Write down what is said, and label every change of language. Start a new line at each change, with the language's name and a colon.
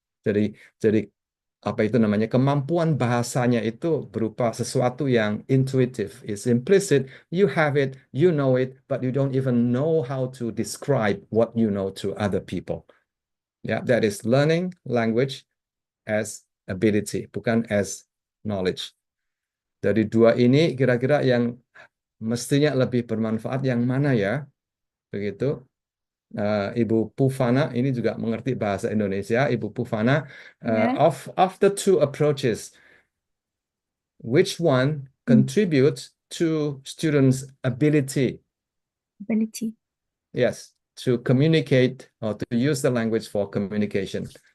Indonesian: Jadi apa itu namanya, kemampuan bahasanya itu berupa sesuatu yang
English: intuitive, it's implicit, you have it, you know it, but you don't even know how to describe what you know to other people. Yeah, that is learning language as ability,
Indonesian: bukan
English: as knowledge.
Indonesian: Dari dua ini kira-kira yang mestinya lebih bermanfaat yang mana ya? Begitu. Ibu Pufana ini juga mengerti bahasa Indonesia.
English: Ibu Pufana, of the two approaches, which one contributes to students' ability? Ability. Yes, to communicate or to use the language for communication.